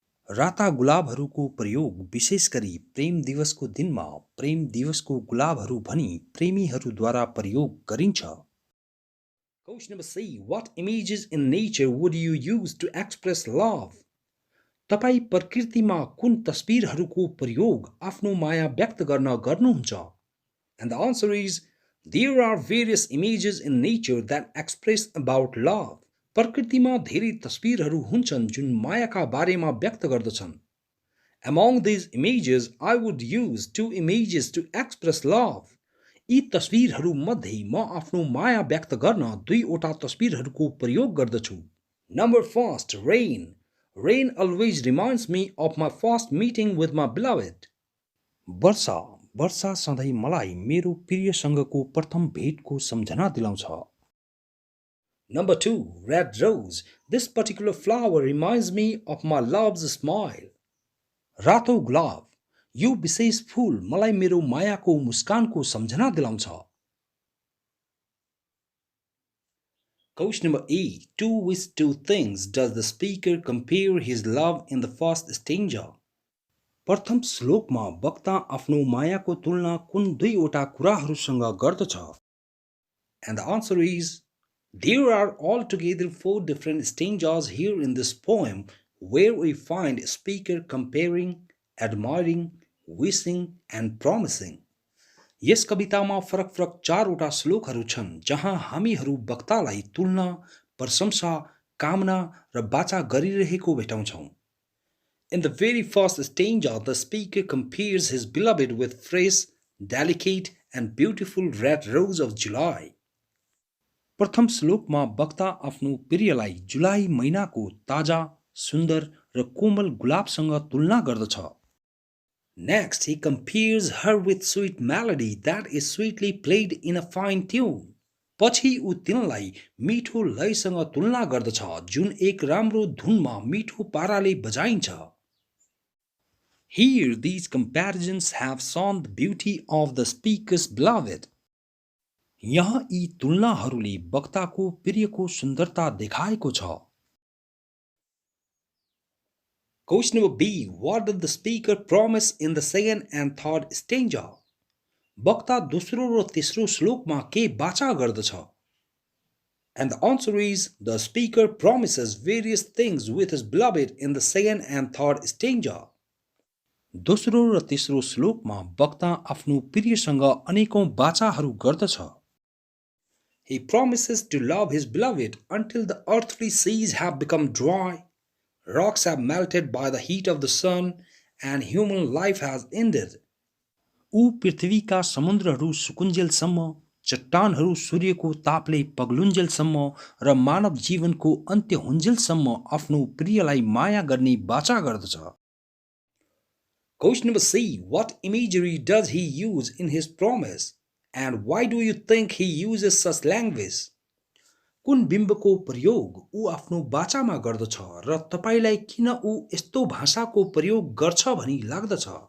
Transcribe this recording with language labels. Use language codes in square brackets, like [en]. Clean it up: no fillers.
[ne] राता गुलाबहरूको प्रयोग विशेष गरी प्रेम दिवसको दिनमा प्रेम दिवसको गुलाबहरू भनी प्रेमीहरूद्वारा प्रयोग गरिन्छ. [en] Question number C. What images in nature would you use to express love? [ne] तपाई प्रकृतिमा कुन तस्बिरहरूको प्रयोग आफ्नो माया व्यक्त गर्न गर्नुहुन्छ? [en] And the answer is, there are various images in nature that express about love. [ne] प्रकृतिमा धेरै तस्बिरहरू हुन्छन् जुन मायाका बारेमा व्यक्त गर्दछन्. [en] Among these images, I would use 2 images to express love. [ne] यी तस्बिरहरू मध्ये म आफ्नो माया व्यक्त गर्न 2 वटा तस्बिरहरूको प्रयोग गर्दछु. [en] Number first, rain. Rain always reminds me of my first meeting with my beloved. [ne] वर्षा सधैँ मलाई मेरो प्रियसँगको प्रथम भेटको सम्झना दिलाउँछ. [en] Number 2, red rose. This particular flower reminds me of my love's smile. [ne] रातो गुलाब. यो विशेष फूल मलाई मेरो मायाको मुस्कानको सम्झना दिलाउँछ. [en] Question number A. To which 2 things does the speaker compare his love in the first stanza? [ne] प्रथम श्लोकमा वक्ता आफ्नो मायाको तुलना कुन 2 वटा कुराहरूसँग गर्दछ? [en] And the answer is, there are altogether 4 different stanzas here in this poem where we find speaker comparing, admiring, wishing and promising. [ne] यस कवितामा फरक 4 वटा श्लोकहरू छन् जहाँ हामीहरू वक्तालाई तुलना, प्रशंसा, कामना र वाचा गरिरहेको भेटाउँछौं. [en] In the very first stanza, the speaker compares his beloved with fresh, delicate, and beautiful red rose of July. [ne] प्रथम श्लोकमा वक्ता आफ्नो प्रियलाई जुलाई महिनाको ताजा, सुन्दर र कोमल गुलाबसँग तुलना गर्दछ। [en] Next, he compares her with sweet melody that is sweetly played in a fine tune. [ne] पछि ऊ तिनलाई मिठो लयसँग तुलना गर्दछ जुन एक राम्रो धुनमा मिठो पाराले बजाइन्छ। [en] Here these comparisons have shown the beauty of the speaker's beloved. [ne] यहाँ यी तुलनाहरूले वक्ताको प्रियको सुन्दरता देखाएको छ। [en] Question number B. What did the speaker promise in the second and third stanza? [ne] वक्ता दोस्रो र तेस्रो श्लोकमा के बाचा गर्दछ? [en] And the answer is, the speaker promises various things with his beloved in the second and third stanza. [ne] दोस्रो र तेस्रो श्लोकमा वक्ता आफ्नो प्रियसँग अनेकौं बाचाहरू गर्दछ। [en] He promises to love his beloved until the earthly seas have become dry, rocks have melted by the heat of the sun, and human life has ended. [ne] ऊ पृथ्वीका समुद्रहरू सुकुञ्जेलसम्म, चट्टानहरू सूर्यको तापले पग्लुञ्जेलसम्म र मानव जीवनको अन्त्य हुन्जेलसम्म आफ्नो प्रियलाई माया गर्ने बाचा गर्दछ। [en] Question number C. What imagery does he use in his promise? And why do you think he uses such language? [ne] कुन बिम्बको प्रयोग ऊ आफ्नो बाचामा गर्दछ र तपाईलाई किन ऊ यस्तो भाषाको प्रयोग गर्छ भनी लाग्दछ?